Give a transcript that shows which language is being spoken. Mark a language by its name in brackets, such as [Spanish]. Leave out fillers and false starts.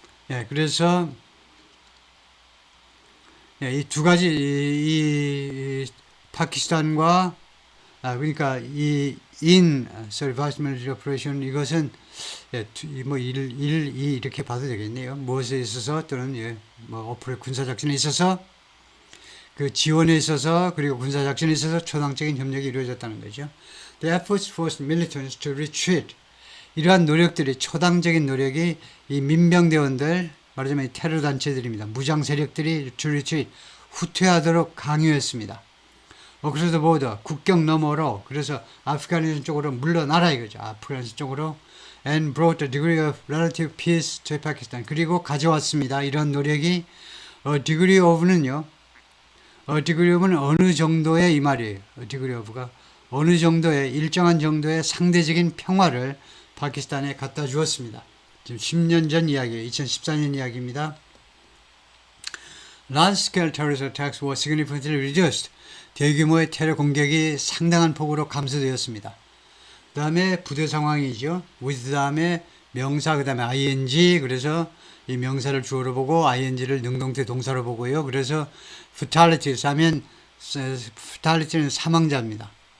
[Korean] 예, 그래서 예, 이 두 가지 이 파키스탄과 그러니까 이 [English] Vast Military Operation [Korean] 이것은 예, 뭐 이렇게 봐도 되겠네요. 무엇에 있어서 또는 예, 뭐 군사작전에 있어서 그 지원에 있어서 그리고 군사작전에 있어서 초당적인 협력이 이루어졌다는 거죠. [English] The efforts forced militants to retreat. [Korean] 이러한 노력들이 초당적인 노력이 이 민병대원들 말하자면 이 테러 단체들입니다. 무장 세력들이 [English] to retreat [Korean] 후퇴하도록 강요했습니다. [English] Across the border [Korean] 국경 너머로 그래서 아프가니스탄 쪽으로 물러나라 이거죠. 아프가니스탄 쪽으로 [English] and brought a degree of relative peace to Pakistan. [Korean] 그리고 가져왔습니다. 이런 노력이 a degree of는요. a degree of는 어느 정도의 이 말이에요. a degree of가 어느 정도의 일정한 정도의 상대적인 평화를 파키스탄에 갖다 주었습니다. 지금 10년 전 이야기예요. 2014년 이야기입니다. [English] Large-scale terrorist attacks were significantly reduced. [Korean] 대규모의 테러 공격이 상당한 폭으로 감소되었습니다. 그 다음에 부대 상황이죠. with 다음에 명사 그 다음에 ing 그래서 이 명사를 주어로 보고 ing를 능동태 동사로 보고요. 그래서 fatalities 하면 fatality는 사망자입니다.